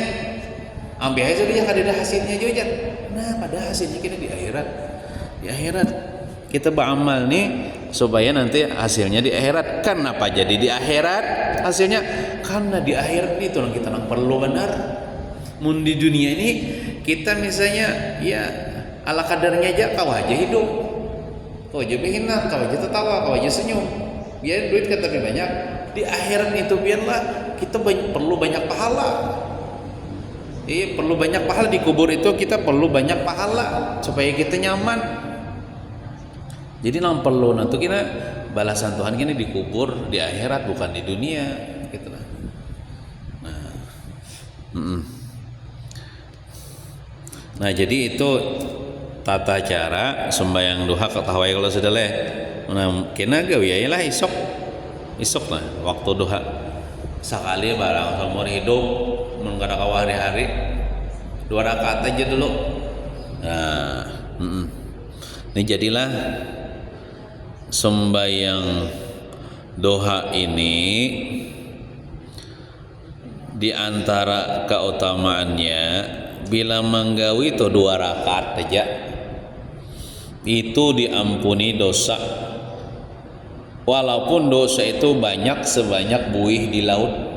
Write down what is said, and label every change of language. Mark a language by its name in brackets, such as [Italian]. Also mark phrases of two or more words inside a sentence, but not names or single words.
[Banjar] Ampihah sudah aja kada ada hasilnya juga. Nah, pada hasilnya kita di akhirat. [Indonesian] Di akhirat kita beramal nih supaya nanti hasilnya di akhirat. Kenapa jadi di akhirat hasilnya? Karena di akhirat itu kita nang perlu benar. [Banjar] Mun di dunia ini kita misalnya ya ala kadarnya aja, kau aja hidup, kau aja menghina, kau aja tertawa, kau aja senyum. [Indonesian] biar duit kan tapi banyak. Di akhirat itu biarlah kita perlu banyak pahala. Perlu banyak pahala di kubur itu, kita perlu banyak pahala supaya kita nyaman. Jadi nang perlu nanti kita balasan Tuhan gini di kubur, di akhirat, bukan di dunia gitu lah. Nah jadi itu tata cara sembahyang duha ketahui kalau sudah leh. [Banjar] Nah kena gawe lah isok lah waktu duha sekali barang seumur hidup menggada kawah hari-hari 2 rakaat aja dulu. [Indonesian] Nah ini jadilah sembahyang duha ini di antara keutamaannya bila menggawi itu 2 rakaat aja itu diampuni dosa, walaupun dosa itu banyak sebanyak buih di laut.